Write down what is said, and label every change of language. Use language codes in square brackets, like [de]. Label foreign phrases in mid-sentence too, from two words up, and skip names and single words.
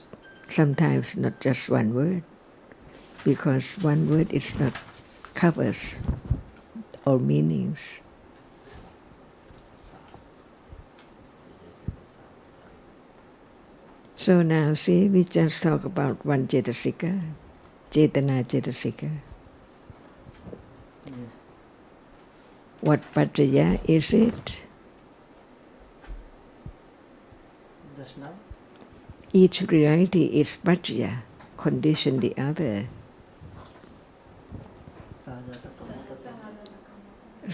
[en] Sometimes not just one word, because one word is not covers all meanings. So now see, we just talk about one cetasika, [pi] cetana cetasika. [en] Yes. What paccaya is it? Just now? Each reality is paccaya, condition the other. [pi] Sahajata Kamma Paccaya.